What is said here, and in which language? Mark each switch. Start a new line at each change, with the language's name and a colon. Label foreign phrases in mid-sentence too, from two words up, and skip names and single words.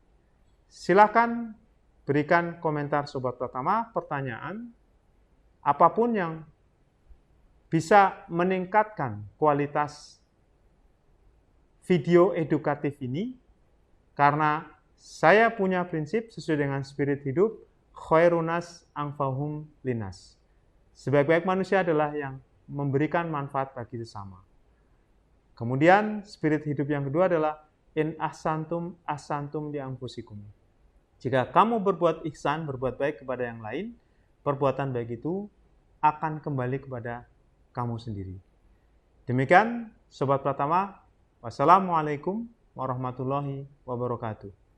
Indonesian: Silakan berikan komentar Sobat Pratama, pertanyaan, apapun yang bisa meningkatkan kualitas video edukatif ini, karena saya punya prinsip sesuai dengan spirit hidup,
Arabic: خير الناس أنفعهم للناس.
Indonesian: Sebaik-baik manusia adalah yang memberikan manfaat bagi sesama. Kemudian spirit hidup yang kedua adalah
Arabic: إن أحسنتم أحسنتم لأنفسكم.
Indonesian: Jika kamu berbuat ihsan, berbuat baik kepada yang lain, perbuatan baik itu akan kembali kepada kamu sendiri. Demikian Sobat Pratama,
Arabic: والسلام عليكم ورحمة الله وبركاته.